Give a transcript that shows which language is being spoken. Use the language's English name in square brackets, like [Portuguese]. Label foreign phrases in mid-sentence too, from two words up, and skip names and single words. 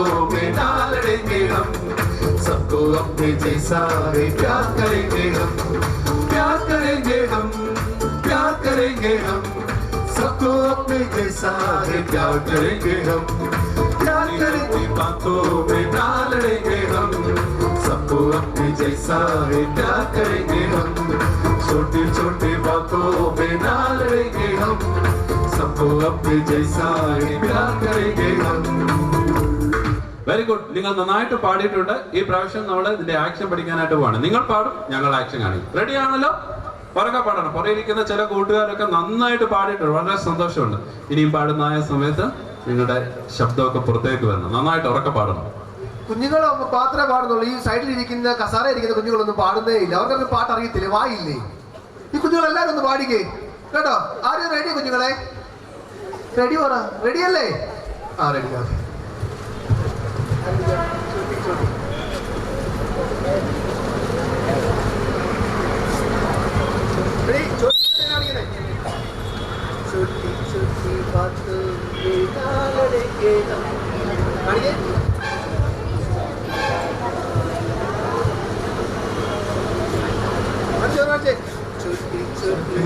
[Hindi] में ना लड़ेंगे हम, सबको अपने जैसा है प्यार करेंगे हम, प्यार करेंगे हम, प्यार करेंगे हम, सबको अपने जैसा है प्यार करेंगे हम, प्यार करेंगे बातों में ना लड़ेंगे हम, सबको अपने जैसा है प्यार करेंगे हम, छोटी छोटी बातों में ना लड़ेंगे हम, सबको अपने जैसा है प्यार करेंगे हम। [English] very good. [Malayalam] നിങ്ങൾ നന്നായിട്ട് പാടിയിട്ടുണ്ട്. ഈ പ്രാവശ്യം നമ്മൾ ഇതിന്റെ ആക്ഷൻ പഠിക്കാനായിട്ട് പോവാണ്. നിങ്ങൾ പാടും, ഞങ്ങൾ ആക്ഷൻ കാണിക്കും. റെഡി ആണല്ലോ? പുറകെ പാടണം. പുറകിരിക്കുന്ന ചില കൂട്ടുകാരൊക്കെ നന്നായിട്ട് പാടിയിട്ടുണ്ട്. വളരെ സന്തോഷമുണ്ട്. ഇനിയും പാടുന്ന സമയത്ത് നിങ്ങളുടെ ശബ്ദമൊക്കെ പുറത്തേക്ക് വരണം. നന്നായിട്ട് ഉറക്കെ പാടണം. കുഞ്ഞുങ്ങൾ മാത്രമേ പാടുന്നുള്ളൂ. ഈ സൈഡിൽ ഇരിക്കുന്ന കസാര ഇരിക്കുന്ന കുഞ്ഞുങ്ങളൊന്നും പാടുന്നേ ഇല്ല. അവർക്കൊന്നും പാട്ട് അറിയത്തില്ലേ? വായില്ലേ? ഈ കുഞ്ഞുങ്ങളെല്ലാവരും ഒന്ന് പാടിക്കേ കേട്ടോ. ആരും റെഡി? കുഞ്ഞുങ്ങളെ റെഡി പറ. റെഡിയല്ലേ? ആ റെഡി. [Hindi] छोटी छोटी बातों में ना लड़ेंगे हम, छोटी छोटी